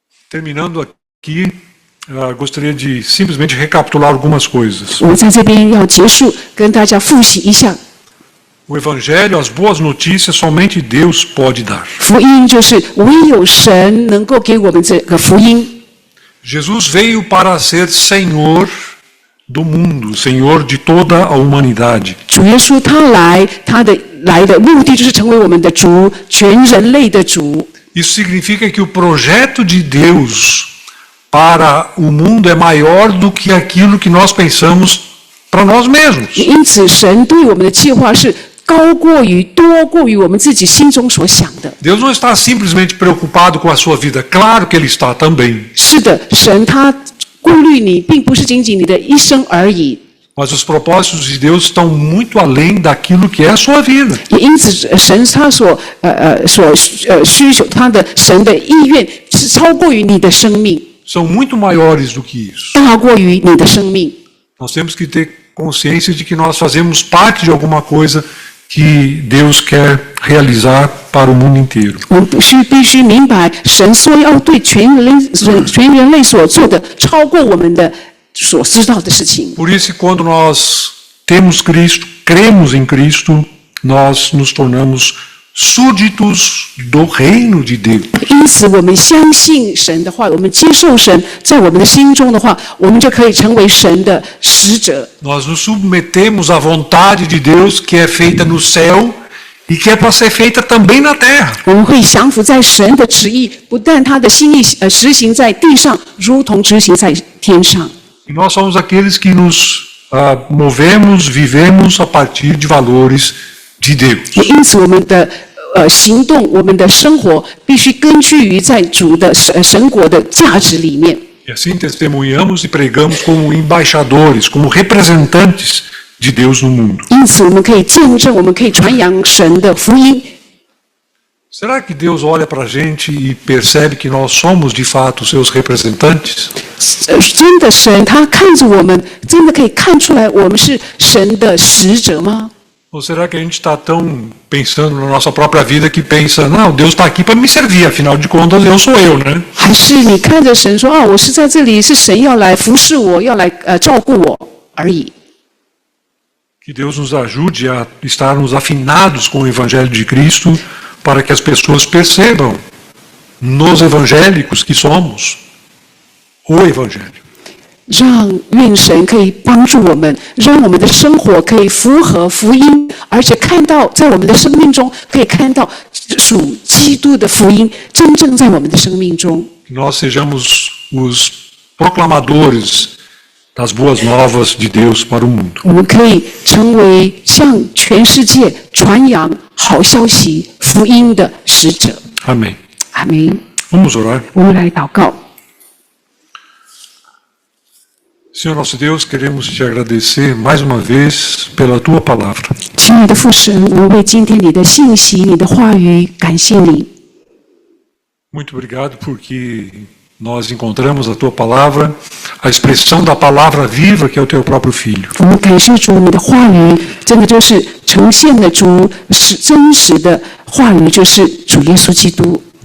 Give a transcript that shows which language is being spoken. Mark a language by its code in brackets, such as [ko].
[pt] Terminando aqui, gostaria de simplesmente recapitular algumas coisas. [zh] 我在这边要结束，跟大家复习一下， [pt] O evangelho, as boas notícias, somente Deus pode dar. [zh] 福音就是唯有神能够给我们这个福音。 [pt] Jesus veio para ser Senhor do mundo, Senhor de toda a humanidade. [zh] 主耶稣他来的目的就是成为我们的主，全人类的主。 [pt] Isso significa que o projeto de Deus para o mundo é maior do que aquilo que nós pensamos para nós mesmos. [zh] 因此，神对我们的计划是多过于我们自己心中所想的。 [pt] Deus não está simplesmente preocupado com a sua vida. Claro que Ele está também. [zh] 是的，神他顾虑你，并不是仅仅你的一生而已。 [pt] Mas os propósitos de Deus estão muito além daquilo que é a sua vida. [zh] 也因此，神他所需求神的意愿是超过于你的生命， [pt] São muito maiores do que isso. [zh] 大过于你的生命。 [pt] Nós temos que ter consciência de que nós fazemos parte de alguma coisa que Deus quer realizar para o mundo inteiro. [zh] 我们必须明白，神说要对全人类所做的，超过我们的所知道的事情。 [pt] Por isso, quando nós temos Cristo, cremos em Cristo, nós nos tornamos súditos do reino de Deus. [zh] 因此，我们相信神的话，我们接受神在我们的心中的话，我们就可以成为神的使者。 [pt] Nós nos submetemos à vontade de Deus que é feita no céu e que é para ser feita também na terra. [zh] 我们会降服在神的旨意，不但他的心意实行在地上，如同执行在天上。 [pt] E nós somos aqueles que nos movemos, vivemos a partir de valores de Deus. [zh] 也因此，我们的行动，我们的生活，必须根据于在主的神国的价值里面。 [pt] E assim testemunhamos e pregamos como embaixadores, como representantes de Deus no mundo. [zh] 因此，我们可以见证，我们可以传扬神的福音。 [pt] Será que Deus olha para a gente e percebe que nós somos de fato seus representantes? [zh] 真的神他看着我们，真的可以看出来我们是神的使者吗？ [pt] Ou será que a gente está tão pensando na nossa própria vida que pensa, não, Deus está aqui para me servir, afinal de contas eu sou eu, né? [zh] 还是你看着神说啊，我是在这里，是神要来服侍我，要来照顾我而已。 [pt] Que Deus nos ajude a estarmos afinados com o Evangelho de Cristo para que as pessoas percebam nos evangélicos que somos o Evangelho. [zh] 愿神可以帮助我们，让我们的生活可以符合福音，而且看到在我们的生命中可以看到属基督的福音真正在我们的生命中。 [pt] Que nós sejamos os proclamadores das boas novas de Deus para o mundo. [zh] 我们可以成为向全世界传扬好消息福音的使者。 [pt] Amém. [zh] 阿们。 [pt] Vamos orar. [zh] 我们来祷告。 [pt] Senhor nosso Deus, queremos te agradecer mais uma vez pela tua palavra. [zh] 亲爱的父神，我们为今天你的信息、你的话语感谢你。 [pt] Muito obrigado porque nós encontramos a tua palavra, a expressão da palavra viva que é o teu próprio Filho. [zh] 我们感谢主，你的话语真的就是呈现了主是真实的话语，就是主耶稣基督。